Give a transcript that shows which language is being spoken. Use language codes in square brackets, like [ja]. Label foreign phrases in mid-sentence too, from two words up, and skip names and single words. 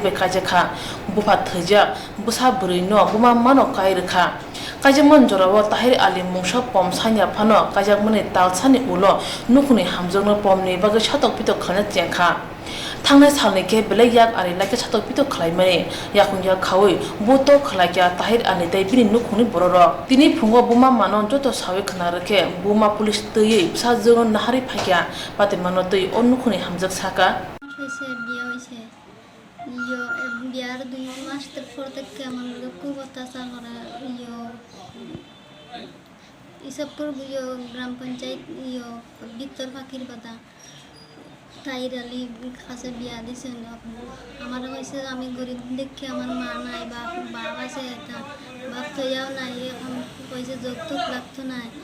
[trp] bekajakha bufa thajak busa burui no buma mano kairkha Kajaman jorawo Tahir Ali mungsa pom sanya phano kajakmani talsani ulo nukuni hamjogno pomni bagai satok pito khana jengkha Tangnai salni ke belai yak ari lake satok pito khlaimani yakunya khawi buto khlaikya Tahir ani dai bini nukuni bororo tini phungo buma manon joto sawe khna rakhe buma police tei psa jogon nahari phakya pate mano tei onnukuni hamjak saka [bn] হয়েছে বিয়ে হয়েছে বিয়ার 2 মাস পর থেকে আমার খুব অত্যাচার করে ইসবপুর গ্রাম পঞ্চায়েত ভিতর ফাঁকির বাদা তাইর আলী কাছে বিয়া দিছে আমার হয়েছে আমি গরিব দেখে আমার মা নাই বাপ আছে বাপ থইয়াও নাই এখন কইছে যৌতুক লাগতো নাই